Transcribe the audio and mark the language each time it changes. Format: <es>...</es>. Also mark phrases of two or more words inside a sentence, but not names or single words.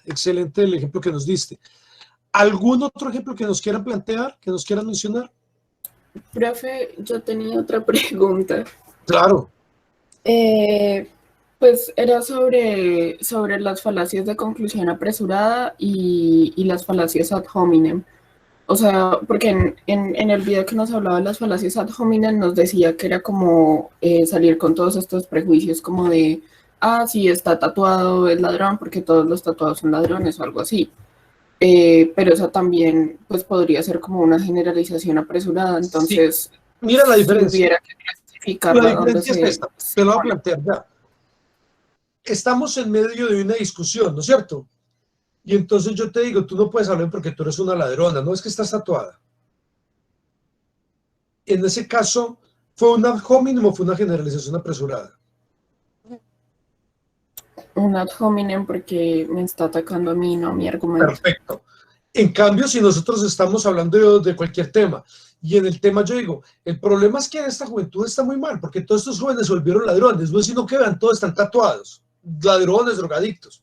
<es>Excelente el ejemplo que nos diste. ¿Algún otro ejemplo que nos quieran plantear, que nos quieran mencionar? Profe, yo tenía otra pregunta. Claro. Pues era sobre las falacias de conclusión apresurada y las falacias</es> <la>ad hominem.</la> <es>O sea, porque en el video que nos hablaba de las falacias</es> <la>ad hominem</la> <es>nos decía que era como salir con todos estos prejuicios como de, sí, está tatuado, es ladrón, porque todos los tatuados son ladrones o algo así. Pero esa también pues podría ser como una generalización apresurada, Sí. entonces Mira la si diferencia. hubiera que clasificarla, La donde diferencia es esta. Te lo voy a plantear ya. Estamos en medio de una discusión, ¿no es cierto? Y entonces yo te digo, tú no puedes hablar porque tú eres una ladrona, no es que estás tatuada. En ese caso, ¿fue un</es> <la>ad hominem</la> <es>o fue una generalización apresurada? un</es> <la>ad hominem</la> <es>porque me está atacando a mí, no a mi argumento. Perfecto. En cambio, si nosotros estamos hablando de cualquier tema, y en el tema yo digo, el problema es que esta juventud está muy mal, porque todos estos jóvenes se volvieron ladrones, no es sino que vean, todos están tatuados, ladrones, drogadictos.</es>